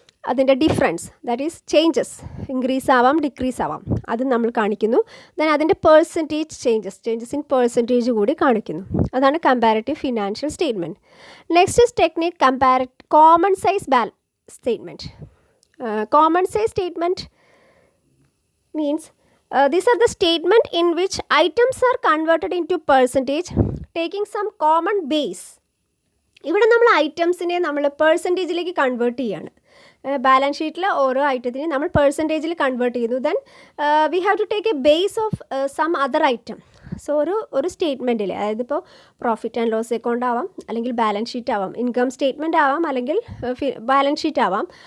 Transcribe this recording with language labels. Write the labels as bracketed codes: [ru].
[ml] അതിൻ്റെ difference, [en] that is changes, [ml] increase ആവാം decrease ആവാം, അത് നമ്മൾ കാണിക്കുന്നു. ദെൻ അതിൻ്റെ പെർസെൻറ്റേജ് [en] changes in percentage [ml] കൂടി കാണിക്കുന്നു. അതാണ് comparative financial statement. [en] Next is technique common size statement. Common size statement means these are the statement in which items are converted into percentage taking some common base. [ml] ഇവിടെ നമ്മൾ ഐറ്റംസിനെ നമ്മൾ പെർസെൻറ്റേജിലേക്ക് convert ചെയ്യാണ്. Balance ഷീറ്റിൽ ഓരോ ഐറ്റത്തിനെയും നമ്മൾ പെർസെൻറ്റേജിൽ കൺവേർട്ട് ചെയ്യുന്നു. [en] Then we have to take a base of some other item. [ml] So ഒരു സ്റ്റേറ്റ്മെൻറ്റിൽ, അതായത് ഇപ്പോൾ പ്രോഫിറ്റ് ആൻഡ് ലോസ് അക്കൗണ്ട് ആവാം, അല്ലെങ്കിൽ ബാലൻസ് ഷീറ്റ് ആവാം, ഇൻകം സ്റ്റേറ്റ്മെൻറ്റ് ആവാം, അല്ലെങ്കിൽ ബാലൻസ് ഷീറ്റ് ആവാം.